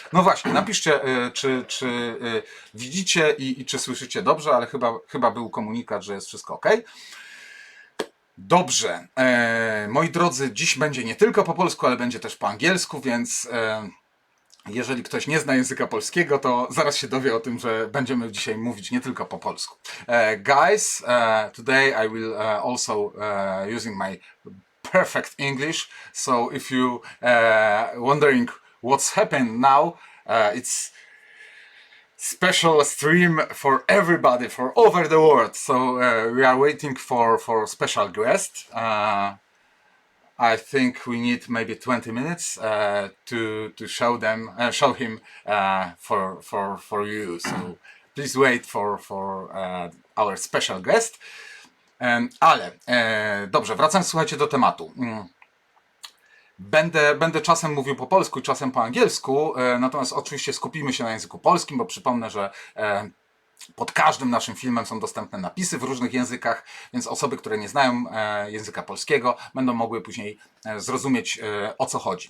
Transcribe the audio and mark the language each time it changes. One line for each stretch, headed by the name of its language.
Polish: No właśnie, napiszcie, czy widzicie i czy słyszycie dobrze, ale chyba był komunikat, że jest wszystko ok. Dobrze. Moi drodzy, dziś będzie nie tylko po polsku, ale będzie też po angielsku, więc jeżeli ktoś nie zna języka polskiego, to zaraz się dowie o tym, że będziemy dzisiaj mówić nie tylko po polsku.
English: Guys, today I will also using my perfect English, so if you wondering what's happened now, it's special stream for everybody for over the world. So we are waiting for special guest. I think we need maybe 20 minutes to show him for you. So please wait for our special guest.
Polish: Ale dobrze, wracając, słuchajcie, do tematu. Będę czasem mówił po polsku i czasem po angielsku, natomiast oczywiście skupimy się na języku polskim, bo przypomnę, że pod każdym naszym filmem są dostępne napisy w różnych językach, więc osoby, które nie znają języka polskiego, będą mogły później zrozumieć, o co chodzi.